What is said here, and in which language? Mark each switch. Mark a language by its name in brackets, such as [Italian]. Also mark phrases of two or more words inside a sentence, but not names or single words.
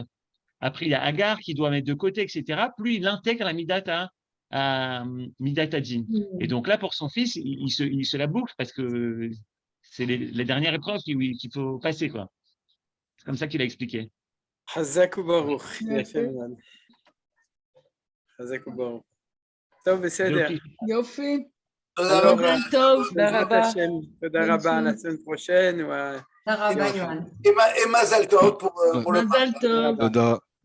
[French] Après, il y a Agar qui doit mettre de côté, etc. Plus il intègre la Midat Hadin. Et donc là, pour son fils, il se la boucle parce que c'est les dernières épreuves qu'il faut passer, quoi. C'est comme ça qu'il a expliqué. [Hebrew] חזק וברוך. חזק וברוך. טוב בסדר. יופי. תודה רבה. מזל טוב. תודה רבה. [French] La semaine prochaine. [Hebrew] תודה רבה, יואן. [French] Et [Hebrew] מזל טוב [French] pour le [Hebrew] מזל טוב. Tודה.